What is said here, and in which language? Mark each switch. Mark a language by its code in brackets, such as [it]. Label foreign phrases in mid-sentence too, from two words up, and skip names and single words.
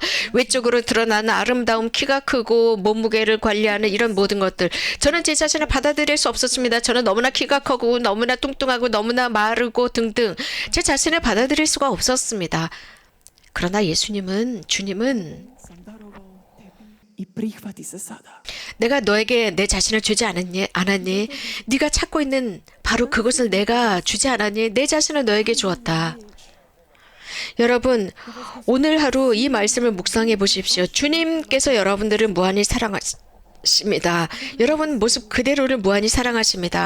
[ko] 외적으로 드러나는 아름다움, 키가 크고 몸무게를 관리하는 이런 모든 것들. 저는 제 자신을 받아들일 수 없었습니다. 저는 너무나 키가 크고 너무나 뚱뚱하고 너무나 마르고 등등 제 자신을 받아들일 수가 없었습니다. 그러나 주님은 [hr] sam darovao tebi i prihvati se sada. [ko] 내가 너에게 내 자신을 주지 않았니? 네가 찾고 있는 바로 그것을 내가 주지 않았니? 내 자신을 너에게 주었다. 여러분, 오늘 하루 이 말씀을 묵상해 보십시오. 주님께서 여러분들을 무한히 십니다. 여러분 모습 그대로를 무한히 사랑하십니다.